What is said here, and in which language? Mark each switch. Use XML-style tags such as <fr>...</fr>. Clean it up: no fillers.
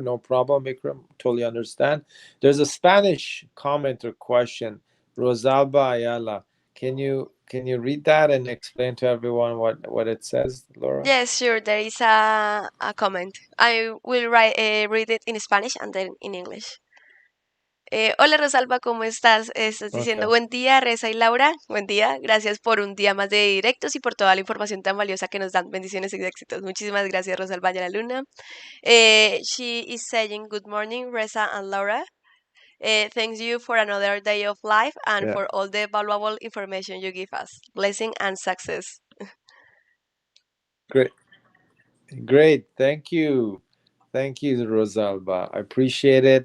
<en>No problem, Bikram. Totally understand. There's a Spanish comment or question. Rosalba Ayala. Can you read that and explain to everyone what it says, Laura? Yes, sure. There is a comment. I will read it in Spanish and then in English.</en> <es>Hola Rosalba, ¿cómo estás? Estás diciendo</es> <en>Okay.</en> <es>buen día, Reza y Laura. Buen día. Gracias por un día más de directos y por toda la información tan valiosa que nos dan. Bendiciones y éxitos. Muchísimas gracias, Rosalba y a la Luna.</es> <en>She is saying good morning, Reza and Laura. Thanks you for another day of life and Yeah. for all the valuable information you give us. Blessing and success. Great. Great. Thank you. Thank you, Rosalba. I appreciate it.</en>